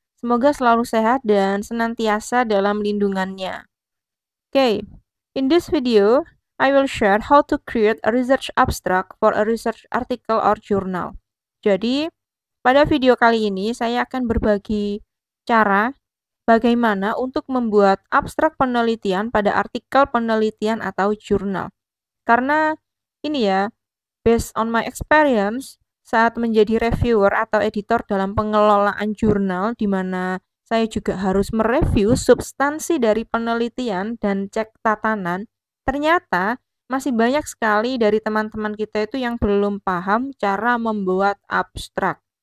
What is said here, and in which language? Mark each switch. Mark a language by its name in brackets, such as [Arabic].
[Indonesian] Semoga selalu sehat dan senantiasa dalam lindungannya. [English] Okay, in this video, I will share how to create a research abstract for a research article or journal. [Indonesian] Jadi, pada video kali ini saya akan berbagi cara bagaimana untuk membuat abstrak penelitian pada artikel penelitian atau jurnal. Karena ini ya, [English] based on my experience, [Indonesian] saat menjadi reviewer atau editor dalam pengelolaan jurnal, di mana saya juga harus mereview substansi dari penelitian dan cek tatanan, ternyata masih banyak sekali dari teman-teman kita itu yang belum paham cara membuat abstrak.